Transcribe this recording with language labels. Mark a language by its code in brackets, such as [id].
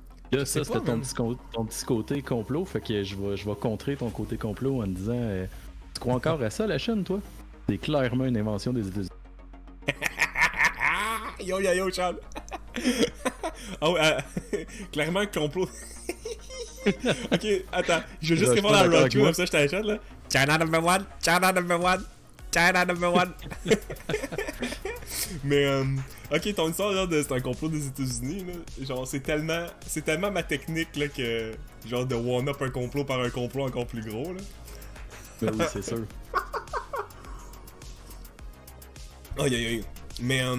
[fr] Là, ça c'était ton petit côté complot, fait que je vais contrer ton côté complot en disant tu crois encore à ça la Chine, toi? C'est clairement une invention des États-Unis. Yo, Charles! Oh, clairement un complot. Ok, attends, je veux juste répondre à Rock comme ça je t'achète là. [en] China number one, China number one, China number one. [fr] Mais ok, ton histoire là, c'est un complot des États-Unis là. Genre c'est tellement ma technique là que genre de [en] one up [fr] un complot par un complot encore plus gros là. Ben oui, c'est sûr. Aïe. Mais